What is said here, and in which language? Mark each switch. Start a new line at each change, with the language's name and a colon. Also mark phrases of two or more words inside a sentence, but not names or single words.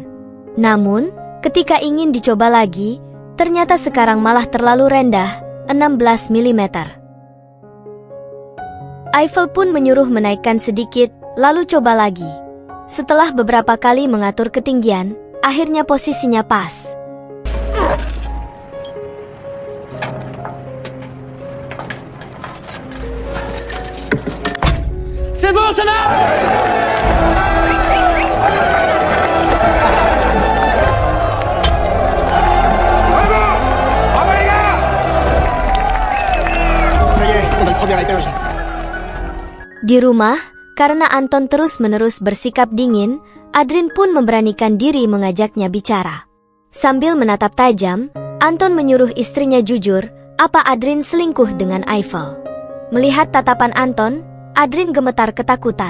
Indonesian: Namun, ketika ingin dicoba lagi, ternyata sekarang malah terlalu rendah, 16 mm. Eiffel pun menyuruh menaikkan sedikit, lalu coba lagi. Setelah beberapa kali mengatur ketinggian, akhirnya posisinya pas.
French: C'est bon, ça va? Ça y est, on a le premier étage.
Indonesian: Di rumah, karena Anton terus-menerus bersikap dingin, Adrien pun memberanikan diri mengajaknya bicara. Sambil menatap tajam, Anton menyuruh istrinya jujur, apa Adrien selingkuh dengan Eiffel. Melihat tatapan Anton, Adrien gemetar ketakutan.